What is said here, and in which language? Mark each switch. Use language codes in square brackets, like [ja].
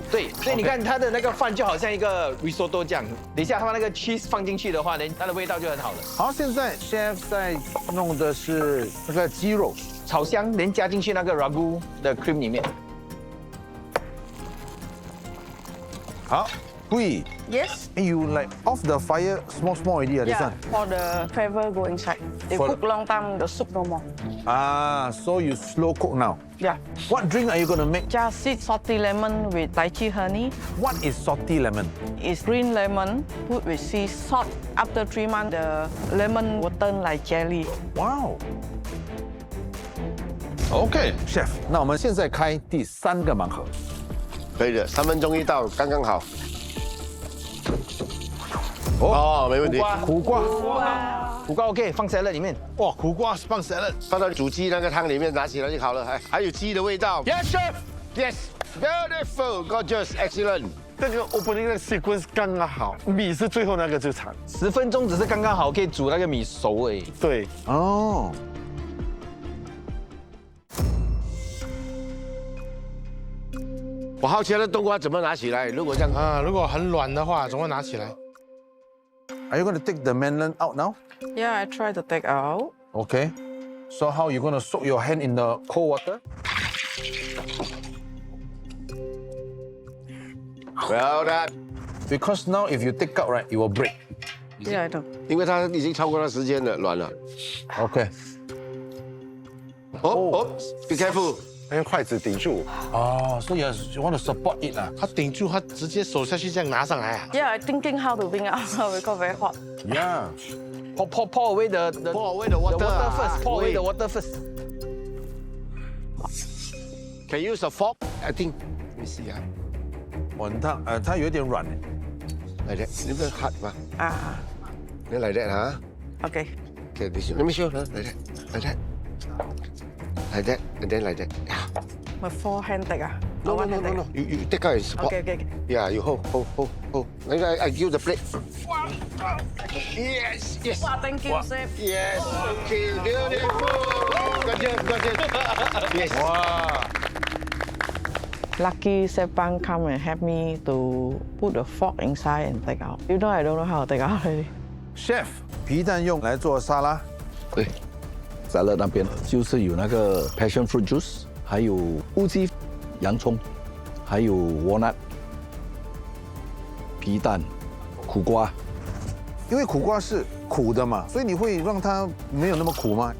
[zh] 对，所以你看它的那个饭就好像一个 risotto 这样。等一下他把那个 cheese 放进去的话呢，它的味道就很好了。好，现在 Chef 在弄的是那个鸡肉，炒香，连加进去那个 ragu 的 cream 里面。好。Hui. [en] Yes. You like off the fire small already, this Yeah, one? for the flavor go inside. If cook long time, the soup no more. Ah, so you slow cook now. Yeah. What drink are you gonna make? Just sweet salty lemon with lychee honey. What is salty lemon? It's green lemon put with sea salt. After 3 months, the lemon will turn like jelly. Wow. OK, Chef. [zh] 那我们现在开第3个盲盒。可以的，3分钟一道，刚刚好。哦，没问题。苦瓜 OK， 放 salad 里面。哇，苦瓜放 salad，放到煮鸡那个汤里面，拿起来就好了。还有鸡的味道。 [en] Yes, chef. Yes, beautiful, gorgeous, excellent. [zh] 这个 opening 的 sequence 刚刚好，米是最后那个就惨。 10分钟只是刚刚好，可以煮那个米熟而已。对。哦。我好奇的冬瓜怎么拿起来？如果这样啊，如果很软的话，怎么拿起来 [en] Are you going to take the melon out now? Yeah, I try to take out. Okay. So how you going to soak your hand in the cold water? Well done. Because now if you take out, right, it will break. Yeah, I know. [zh] 因为它已经超过它时间了，软了。 [en] Okay. 哦 ，Be careful. [zh] 用筷子顶住。 [en] 哦， [zh] 所以 [en] you want to support it 啊？ [zh] 他顶住，他直接手下去这样拿上来啊。 [en] Yeah, I thinking how to bring out because very hot. Yeah. Pour away the water first. Pour away the water first. Can you use a fork? I think. Let me see 啊。 [zh] 哇，它有点软。 [en] Like that. [zh] 你不要 [en] hard 吗？ Ah. Like that 啊。 Okay. Okay, let me show you. Like that. Like that. Like that, and then like that. Yeah. My 4 hand take ah. No. You take out and support. Okay. Yeah, you hold. I give you the plate. Yes. Wow, thank you, chef. Yes. Okay, beautiful. Got it. Yes. Wow. Lucky Chef Bang come and help me to put the fork inside and take out. You know I don't know how to take out already. [zh] Chef，皮蛋用来做沙拉。对。沙拉那边就是有那个 passion fruit juice， 还有乌鸡、洋葱，还有 walnut、皮蛋、苦瓜。因为苦瓜是苦的嘛，所以你会让它没有那么苦吗？